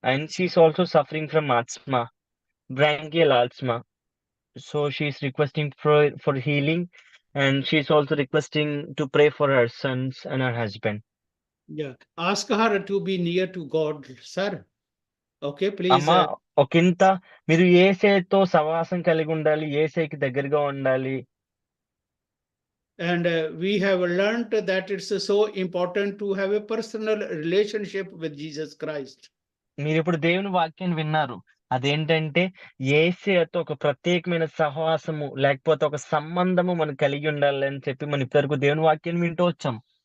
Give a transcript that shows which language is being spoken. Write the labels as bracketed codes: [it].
[en] And she's also suffering from asthma, bronchial asthma. So she's requesting for healing, and she's also requesting to pray for her sons and her husband. Yeah. Ask her to be near to God, sir. Okay, please. [te] అమ్మా, ఒకంత మీరు యేసేతో సహవాసం కలిగి ఉండాలి. యేసేకి దగ్గరగా ఉండాలి. [en] And we have learned that it's so important to have a personal relationship with Jesus Christ. [te] మీరిప్పుడు దేవుని వాక్యాన్ని విన్నారు. అదేంటంటే యేసేతో ఒక ప్రత్యేకమైన సహవాసము లేకపోతే ఒక సంబంధము మనం కలిగి ఉండాలి అని చెప్పి మనం ఇప్పటివరకు దేవుని వాక్యాన్ని వింటూ వచ్చాం.